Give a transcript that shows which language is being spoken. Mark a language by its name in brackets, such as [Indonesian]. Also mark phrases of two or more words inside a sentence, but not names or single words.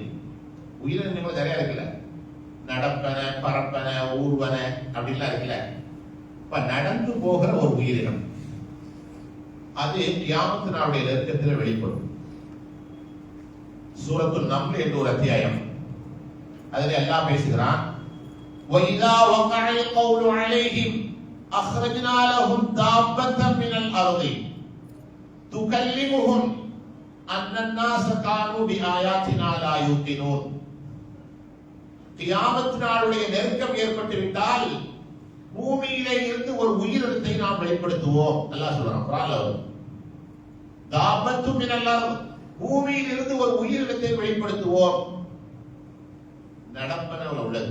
[Tamil] உயிரினங்கள் நிறைய இருக்குல்ல, நடப்பன, பரப்பன, ஊர்வன அப்படின்லாம் இருக்குல்ல. இப்ப நடந்து போகிற ஒரு உயிரினம் அது கியாமத் நாளுடைய நெருக்கத்தில் வெளிப்படும். சூரத்துல் நம்ல் என்ற ஒரு அத்தியாயம், அதில் அல்லாஹ் பேசுகிறான், [Arabic] وَإِذَا وَقَعَ الْقَوْلُ عَلَيْهِمْ أَخْرَجْنَا لَهُمْ دَابَّةً مِنَ الْأَرْضِ تُكَلِّمُهُمْ أَنَّ النَّاسَ كَانُوا بِآيَاتِنَا لَا يُوقِنُونَ. [Tamil] கியாமத் நாளுடைய நெருக்கம் ஏற்பட்டு விட்டால் பூமியிலே இருந்து ஒரு உயிரினத்தை நாம் வெளிப்படுத்துவோம். அல்லாஹ் சொல்றான் குர்ஆன்ல, [Arabic] دابة من الأرض, [Tamil] பூமியில் இருந்து ஒரு உயிரினத்தை வெளிப்படுத்துவோம். நடப்பனவுல உள்ளது.